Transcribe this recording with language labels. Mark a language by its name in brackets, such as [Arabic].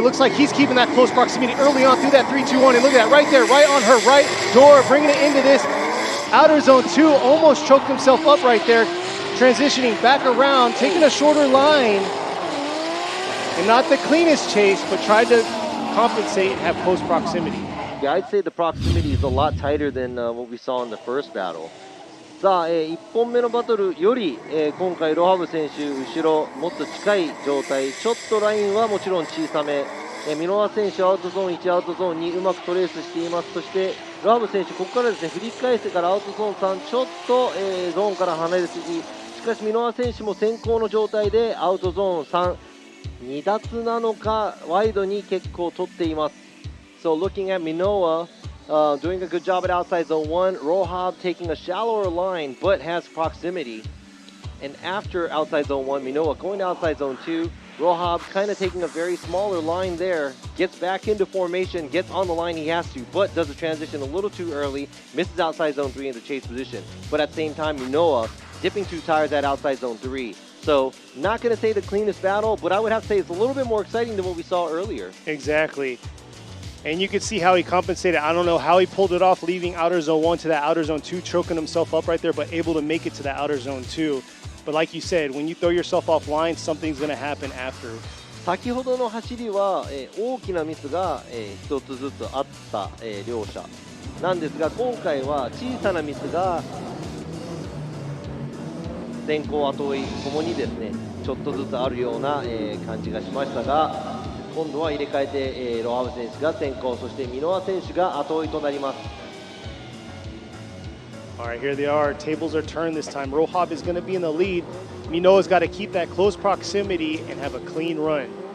[English] Looks like he's keeping that close proximity early on through that 3-2-1, and look at that right there, right on her right door, bringing it into this outer zone 2. Almost choked himself up right there, transitioning back around, taking a shorter line, and not the cleanest chase, but tried to compensate and have close proximity. Yeah, I'd say the proximity is a lot tighter than what we saw in the first battle. [Japanese] さあ、1本目のバトルより、今回ロハブ選手後ろもっと近い状態、ちょっとラインはもちろん小さめ、ミノワ選手アウトゾーン1、アウトゾーン2うまくトレースしています。そしてロハブ選手ここからですね、振り返してからアウトゾーン3ちょっと、ゾーンから離れすぎ、しかしミノワ選手も先行の状態でアウトゾーン3、2脱なのかワイドに結構取っています。 [English] So looking at Minoa, doing a good job at outside zone 1, Rohab taking a shallower line but has proximity. And after outside zone 1, Minoa going to outside zone 2, Rohab kind of taking a very smaller line there, gets back into formation, gets on the line he has to, but does the transition a little too early, misses outside zone 3 in the chase position. But at the same time, Minoa dipping 2 tires at outside zone 3. So not going to say the cleanest battle, but I would have to say it's a little bit more exciting than what we saw earlier. Exactly. And you could see how he compensated. I don't know how he pulled it off, leaving outer zone 1 to that outer zone 2, choking himself up right there, but able to make it to that outer zone 2. But like you said, when you throw yourself offline, something's going to happen after. [Japanese] 先ほどの走りは、大きなミスが、一つずつあった、両者なんですが、今回は小さなミスが先行後追いともにですね、ちょっとずつあるような、感じがしましたが、今度は入れ替えて、ロハブ選手が先行、そしてミノア選手が後追いとなります。 [English] All right, here they are. Tables are turned this time. Rohab is going to be in the lead. Minoa's got to keep that close proximity and have a clean run.